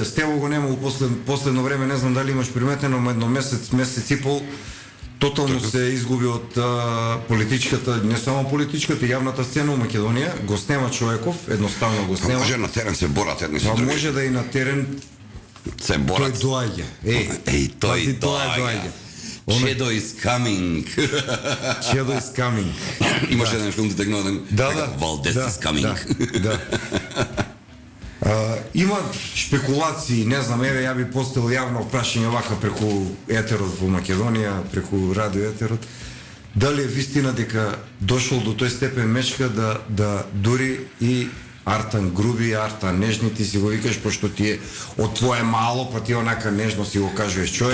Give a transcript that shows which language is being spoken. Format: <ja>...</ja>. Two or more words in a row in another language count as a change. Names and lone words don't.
<mk>Стево го нема у последно време, не знам дали имаш приметено, едно месец и пол, тотално се изгуби од политичката, не само политичката, јавната сцена у Македонија, го снема човеков, едноставно го снема. Може на терен се борат едни со други. Може да и на терен се борат. Тој доаѓа. Тој доаѓа. Чедо</mk> <en>is coming. Чедо is coming.</en> <mk>Имаше еден филм детегнуван.</mk> <en>Валдес is coming.</en> <mk>Да. Има шпекулации, не знам, ја би поставил јавно прашање вака преку етерот во Македонија, преку радио етерот. Дали е вистина дека дошол до тој степен Мечка да дури и Артан груби, Артан нежни, ти си го викаш, пошто ти е од твое мало, па ти онака нежно си го кажуваш човек.</mk>